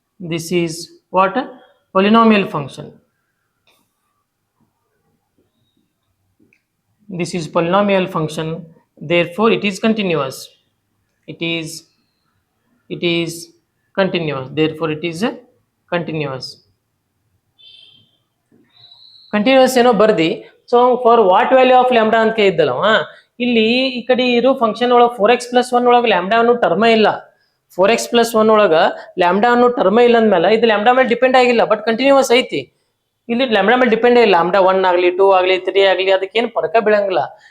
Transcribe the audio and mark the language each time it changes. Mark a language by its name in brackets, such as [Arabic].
[English] This is what polynomial function. This is polynomial function, therefore it is continuous. It is continuous, therefore it is continuous. [Kannada] Continuous ಏನೋ ಬರ್ದಿ. So [English] for what value of lambda [Kannada] ಅಂತ ಕೇಳಿದ್ದಲ್ಲವ, ಇಲ್ಲಿ ಈ ಕಡೆ ಇರೋ function ಒಳಗೆ 4x + 1 ಒಳಗೆ lambda ಅನ್ನೋ ಟರ್ಮೇ ಇಲ್ಲ. 4x + 1 ಒಳಗೆ ಲ್ಯಾಂಬ್ಡಾ ಅನ್ನೋ ಟರ್ಮೇ ಇಲ್ಲ ಅಂದ್ಮೇಲೆ ಇದು ಲ್ಯಾಂಬ್ಡಾ ಮೇಲೆ ಡಿಪೆಂಡ್ ಆಗಿಲ್ಲ, ಬಟ್ ಕಂಟಿನ್ಯೂಸ್ ಐತಿ. ಇಲ್ಲಿ ಲ್ಯಾಂಬ್ಡಾ ಮೇಲೆ ಡಿಪೆಂಡೇ ಇಲ್ಲ. ಲ್ಯಾಂಬ್ಡಾ 1 ಆಗಲಿ 2 ಆಗಲಿ 3 ಆಗಲಿ ಅದಕ್ಕೇನು ಫರಕ ಬೀಳಂಗಿಲ್ಲ.